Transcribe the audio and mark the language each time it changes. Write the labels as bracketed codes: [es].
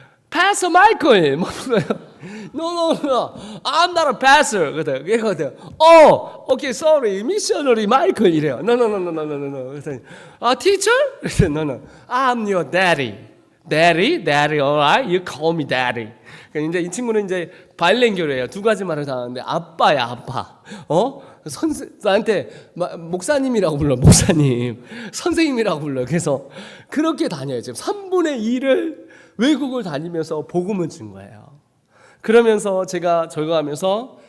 [ko] Pastor Michael 뭐 그래요. [en] No, I'm not a pastor. [ko] 그거든. [en] Okay, sorry, missionary Michael [ko] 이래요. [en] No. [ko] 그랬더니 teacher? 그래서 [en] no, I'm your daddy. Daddy, alright, you call me daddy. [ko] 그러니까 이제 이 친구는 이제 바일랭교래요. 2가지 말을 다 하는데 아빠야 아빠. 나한테 목사님이라고 불러. 목사님, 선생님이라고 불러. 그래서 그렇게 다녀요. 지금 3분의 2를 외국을 다니면서 복음을 준 거예요. 그러면서 제가 적어가면서